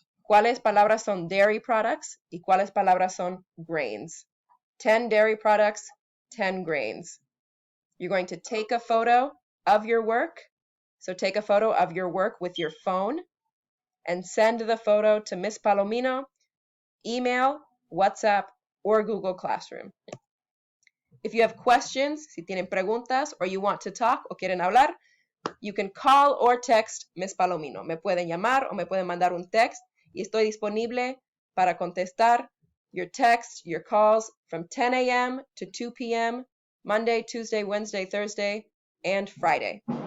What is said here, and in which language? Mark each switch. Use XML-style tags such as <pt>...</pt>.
<es>¿Cuáles palabras son dairy products y cuáles palabras son grains?</es> <en>10 dairy products, 10 grains. You're going to take a photo of your work. So take a photo of your work with your phone and send the photo to Miss Palomino, email, WhatsApp, or Google Classroom. If you have questions,</en> <es>si tienen preguntas,</es> <en>or you want to talk</en> <es>o quieren hablar,</es> <en>you can call or text Miss Palomino.</en> <es>Me pueden llamar o me pueden mandar un text y estoy disponible para contestar</es> <en>your texts, your calls from 10 a.m. to 2 p.m., Monday, Tuesday, Wednesday, Thursday, and Friday.</en>